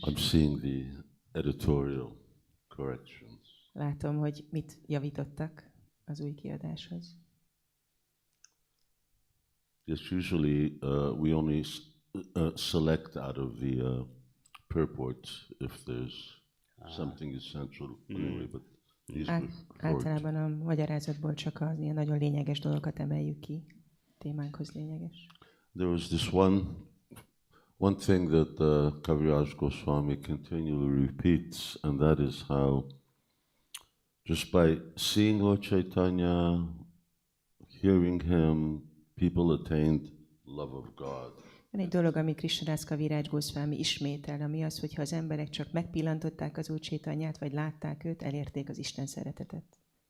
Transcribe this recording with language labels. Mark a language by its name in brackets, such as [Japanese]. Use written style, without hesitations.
[English] I'm seeing the editorial corrections. [Hungarian] Látom, hogy mit javítottak az új kiadáshoz. [English] Yes, usually we only select out of the purport if there's something essential anyway, but these were correct. [Hungarian] Általában a magyarázatból csak az ilyen nagyon lényeges dolgokat emeljük ki, témánkhoz lényeges. [English] There was this one thing that Kaviraj Gosvāmī continually repeats, and that is how just by seeing Lord Caitanya, hearing him, people attained love of God. [Hungarian] Van egy dolog, ami Krisnadász Kaviraj Gosvāmī ismétel, ami az, hogyha az emberek csak megpillantották az Úr Caitanyát, vagy látták őt, elérték az Isten szeretetet.